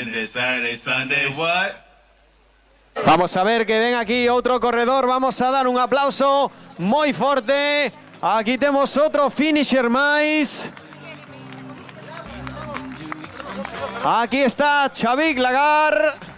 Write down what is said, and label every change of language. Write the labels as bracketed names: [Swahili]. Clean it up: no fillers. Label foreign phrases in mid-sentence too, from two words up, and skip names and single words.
[English] Saturday, Sunday, what? [Spanish] Vamos a ver que ven aquí otro corredor. Vamos a dar un aplauso muy fuerte. Aquí tenemos otro finisher más. Aquí está Xavier Lagar.